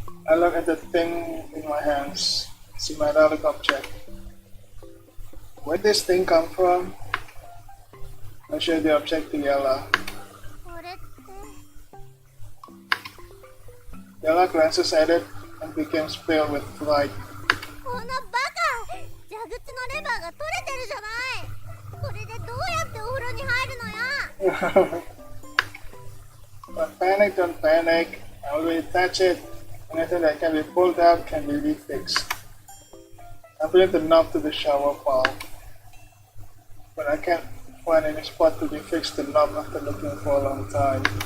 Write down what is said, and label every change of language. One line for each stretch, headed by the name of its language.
English: I look at the thing in my hands. It's a metallic object. Where did this thing come from? I show the object to Yella.
Japanese: これって。
English: Yella glances at it and becomes pale with fright.
Japanese: このバカ。蛇口のレバーが取れてるじゃない。これでどうやってお風呂に入るのよ。
English: Don't panic. I already touch it. Anything that can be pulled out can be refixed. I bring the knob to the shower bowl, but I can't find any spot to be fixed the knob after looking for a long time.